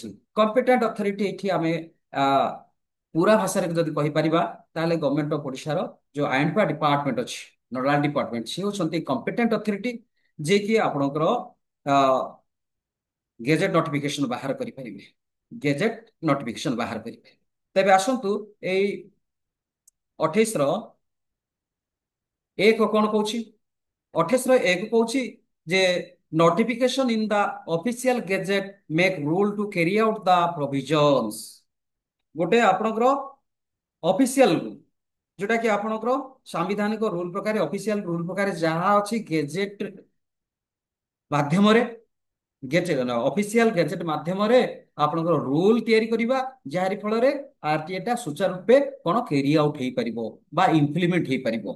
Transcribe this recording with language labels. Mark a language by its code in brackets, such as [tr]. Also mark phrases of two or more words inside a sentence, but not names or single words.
[en] competent authority [or] ଏଠି ଆମେ ଆ, ପୁରା ଭାଷାରେ ଯଦି କହିପାରିବା ତାହେଲେ [en] government of Odishaର [or] ଯୋଉ ଆଇନପା ଡିପାର୍ଟମେଣ୍ଟ ଅଛି, [en] nodal department, [or] ସେ ହେଉଛନ୍ତି [en] competent authority [or] ଯିଏକି ଆପଣଙ୍କର [en] gazette notification [or] ବାହାର କରିପାରିବେ, [en] gazette notification [or] ବାହାର କରିପାରିବେ। ତେବେ ଆସନ୍ତୁ ଏଇ 28 ର 1 କଣ କହୁଛି? 28 ର 1 କହୁଛି ଯେ [en] notification in the official gazette make rule to carry out the provisions। [or] ଗୋଟେ ଆପଣଙ୍କର [en] official rule, [or] ଯୋଉଟା କି ଆପଣଙ୍କର ସାମ୍ବିଧାନିକ ରୁଲ ପ୍ରକାର [en] official rule [or] ପ୍ରକାର ଯାହା ଅଛି ଗେଜେଟ ମାଧ୍ୟମରେ, [en] gazette official gazette [or] ମାଧ୍ୟମରେ ଆପଣଙ୍କର ରୁଲ ତିଆରି କରିବା, ଯାହାରି ଫଳରେ ଆରଟିଏ ଟା ସୁଚାରୁ ରୂପେ କଣ [en] carry out [or] ହେଇପାରିବ ବା ଇମ୍ପ୍ଲିମେଣ୍ଟ ହେଇପାରିବ।